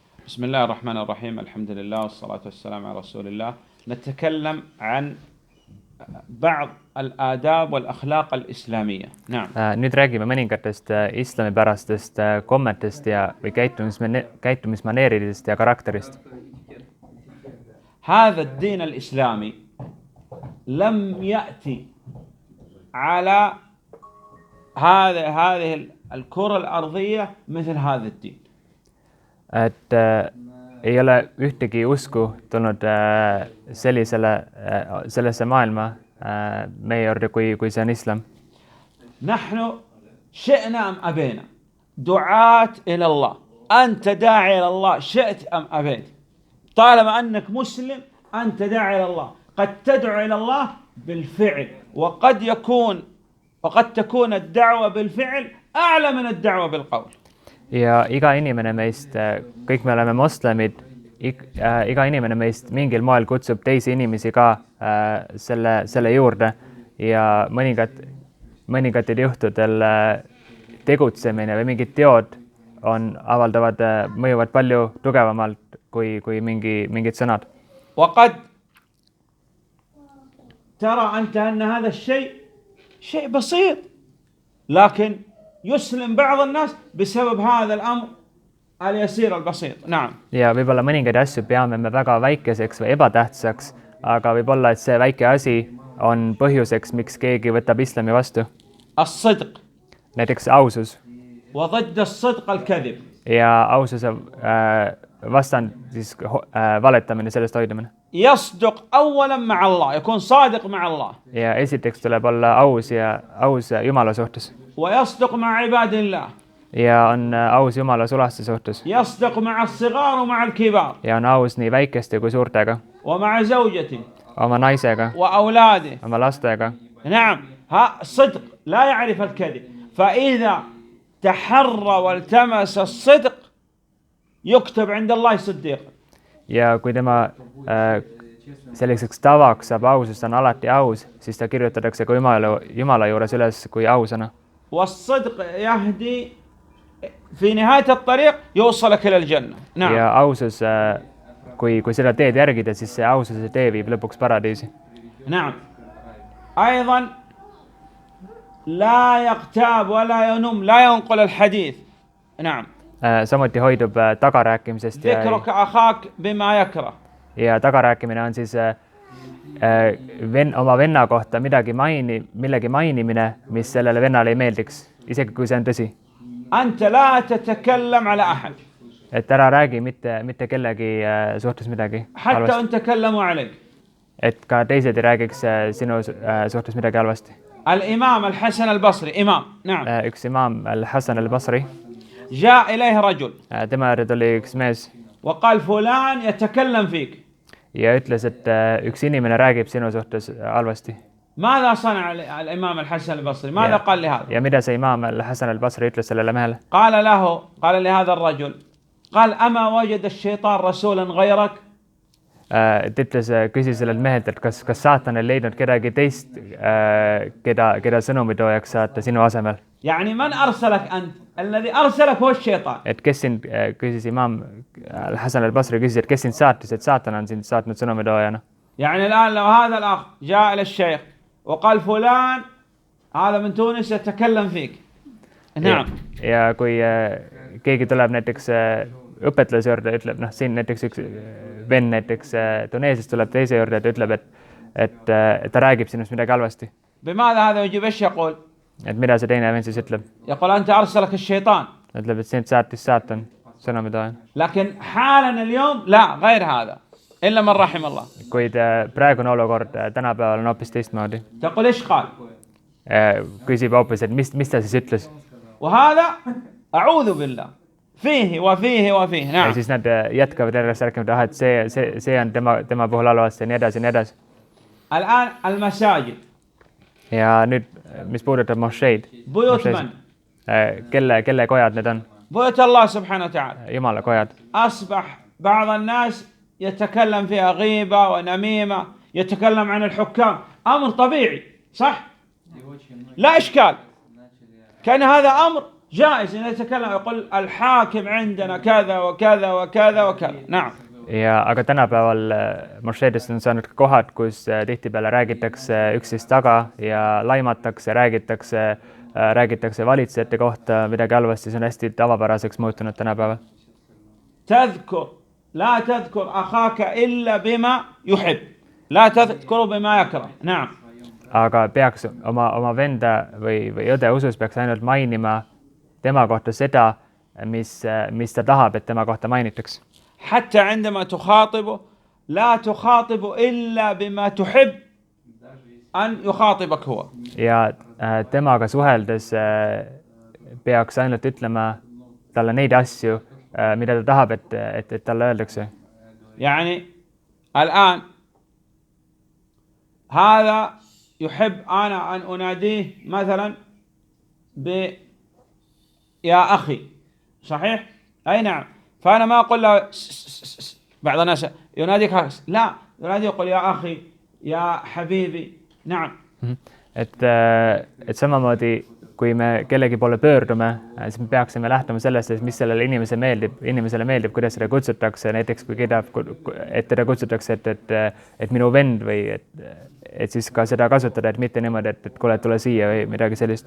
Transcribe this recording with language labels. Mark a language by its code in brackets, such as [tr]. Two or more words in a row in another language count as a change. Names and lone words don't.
[ar] بسم الله الرحمن الرحيم. الحمد لله والصلاة والسلام على رسول الله. نتكلم عن بعض الآداب والأخلاق الإسلامية. نعم. [et] Nüüd räägime mõningatest islamipärastest kommetest või käitumismaneeridest ja karakterist. [ar] هذا الدين الإسلامي لم يأتي على هذه الكرة الأرضية مثل هذا الدين. [et] Et ei ole ühtegi usku tulnud sellesse maailma meie juurde, kui see on islam. [ar] نحن شئنا أم أبينا دعاة إلى الله. أنت داعي إلى الله شئت أم أبيت. طالما أنك مسلم أنت داعي إلى الله. قد تدعو إلى الله بالفعل وقد تكون الدعوة بالفعل أعلى من الدعوة بالقول. [et] Ja iga inimene meist, kõik me oleme moslemid, iga inimene meist mingil moel kutsub teisi inimesi ka selle juurde ja mõningatel juhtudel tegutsemine või mingid teod mõjuvad palju tugevamalt kui mingid sõnad. [ar] وقد ترى أنت أن هذا الشيء شيء بسيط لكن يسلم بعض الناس بسبب هذا الأمر اليسير البسيط. نعم. [et] Ja võib-olla mõningaid asju peame me väga väikeseks või ebatähtsaks, aga võib-olla, et see väike asi on põhjuseks, miks keegi võtab islami vastu. [ar] الصدق. [et] Näiteks ausus. [ar] وضد الصدق الكذب. [et] Ja aususe vastand siis valetamine, sellest hoidumine. [ar] يصدق أولا مع الله يكون صادق مع الله. [et] Ja esiteks tuleb olla aus Jumala suhtes. [ar] ويصدق مع عباد الله. [et] Ja on aus Jumala sulaste suhtes. [ar] يصدق مع الصغار ومع الكبار. [et] Ja on aus nii väikeste kui suurtega. [ar] ومع زوجته. [et] Oma naisega. [ar] وأولاده. [et] Oma lastega. [ar] نعم. صدق لا يعرف الكذب. فإذا تحرى والتمس الصدق يكتب عند الله صديقا. [et] Ja kui tema selliseks tavaks saab ausus, ta on alati aus, siis ta kirjutatakse ka Jumala juures üles kui ausana. [ar] والصدق يهدي في نهاية الطريق يوصلك إلى الجنة. نعم. [et] Ja ausus, kui seda teed järgida, siis see aususe tee viib lõpuks paradiisi. [ar] نعم. أيضا لا يغتاب ولا ينم لا ينقل الحديث. نعم. [et] Samuti hoidub tagarääkimisest [ar] ذكرك أخاك بما يكره. [et] Ja tagarääkimine on siis oma venna kohta millegi mainimine, mis sellele vennale ei meeldiks, isegi kui see on tõsi. [ar] أنت لا تتكلم على أحد. [et] Et ära räägi mitte kellegi suhtes midagi [ar] حتى أن تكلموا عليك. [et] Et ka teised ei räägiks sinu suhtes midagi halvasti. [ar] الإمام الحسن البصري إمام. نعم. [et] Üks imaam Al-Hasan al-Basri. [ar] جاء إليه رجل. [et] Tema juurde tuli üks mees. [ar] وقال فلان يتكلم فيك. [et] Ja ütles, et üks inimene räägib sinu suhtes halvasti. [ar] ماذا صنع الإمام الحسن البصري؟ ماذا قال لهذا؟ [et] Ja mida see imaam Al-Hasan al-Basri ütles sellele mehele? [ar] قال لهذا الرجل قال أما وجد الشيطان رسولا غيرك؟ [et] Küsis sellelt mehelt, et kas saatan ei leidnud kedagi teist, keda sõnumitoojaks saata sinu asemel. [ar] يعني من أرسلك أنت؟ الذي أرسلك هو الشيطان. [et] Et kes sind, küsis imaam Al-Hasan al-Basri, küsis, et kes sind saatis, et saatan on sind saatnud sõnumitoojana. [ar] يعني الآن لو هذا الأخ جاء إلى الشيخ وقال فلان هذا من تونس يتكلم فيك. نعم. [et] Ja kui keegi tuleb näiteks õpetlase juurde, ütleb, siin näiteks üks venn näiteks Tuneesiast tuleb teise juurde, et ütleb, et ta räägib sinust midagi halvasti. [ar] بماذا هذا يجيب إيش يقول؟ [et] Et mida see teine venn siis ütleb? [ar] يقول أنت أرسلك الشيطان. [et] Ütleb, et sind saatis saatan sõnumitoojana. [ar] لكن حالا اليوم لا غير هذا إلا من رحم الله. [et] Kuid praegune olukord tänapäeval on hoopis teistmoodi. [ar] تقول إيش قال؟ [et] Küsib hoopis, et mis ta siis ütles. [ar] وهذا أعوذ بالله فيه وفيه وفيه. نعم. [et] Ja siis nad jätkavad järjest rääkima, et see on tema puhul halvasti ja nii edasi ja nii edasi. [ar] الآن المساجد. [et] Ja nüüd, mis puudutab mošeid. [ar] بيوت من؟ [et] Kelle kojad need on? [ar] بيوت الله سبحانه وتعالى. [et] Jumala kojad. [ar] أصبح بعض الناس يتكلم فيها غيبة ونميمة، يتكلم عن الحكام، أمر طبيعي صح؟ لا إشكال. كان هذا أمر جائز أن يتكلم يقول الحاكم عندنا كذا وكذا وكذا وكذا. نعم. [et] ja aga tänapäeval mošeedest on saanud ka kohad, kus tihtipeale räägitakse üksteist taga ja laimatakse, räägitakse valitsejate kohta midagi halvasti, see on hästi tavapäraseks muutunud tänapäeval. [ar] لا تذكر أخاك إلا بما يحب لا تذكر بما يكره. نعم. [et] aga peaks oma venda või õde usus peaks ainult mainima tema kohta seda, mis ta tahab, et tema kohta mainitaks. [ar] حتى عندما تخاطبه لا تخاطبه إلا بما تحب أن يخاطبك هو. [et] ja temaga suheldes peaks ainult ütlema talle neid asju, mida ta tahab, et talle öeldakse. [ar] يعني الآن هذا يحب أنا أن أناديه مثلا يا أخي صحيح؟ أي نعم. فأنا ما أقول له بعض الناس يناديك لا ينادي يقول يا أخي يا حبيبي. نعم. [et] et samamoodi kui me kellegi poole pöördume, siis me peaksime lähtuma sellest, mis sellele inimesele meeldib, kuidas seda kutsutakse, näiteks kui et teda kutsutakse, et minu vend või et siis ka seda kasutada, et mitte niimoodi, et kuule, tule siia või midagi sellist.